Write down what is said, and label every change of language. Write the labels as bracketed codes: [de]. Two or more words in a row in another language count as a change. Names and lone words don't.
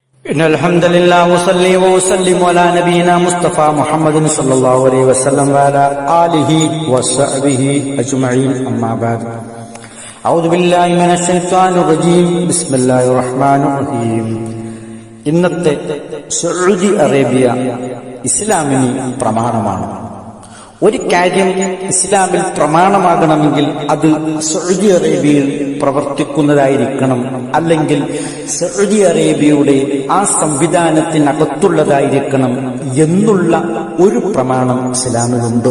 [ar] إن الحمد لله وصلي وسلم على نبينا مصطفى محمد صلى الله عليه وسلم وعلى آله وصحبه أجمعين أما بعد أعوذ بالله من الشيطان الرجيم بسم الله الرحمن الرحيم [ml] ഇന്നത്തെ സൗദി അറേബ്യ ഇസ്ലാമിന് പ്രമാണമാണ്. ഒരു കാര്യം ഇസ്ലാമിൽ പ്രമാണമാകണമെങ്കിൽ അത് സൗദി അറേബ്യയിൽ പ്രവർത്തിക്കുന്നതായിരിക്കണം, അല്ലെങ്കിൽ സൗദി അറേബ്യയുടെ ആ സംവിധാനത്തിനകത്തുള്ളതായിരിക്കണം എന്നുള്ള ഒരു പ്രമാണം ഇസ്ലാമിലുണ്ടോ?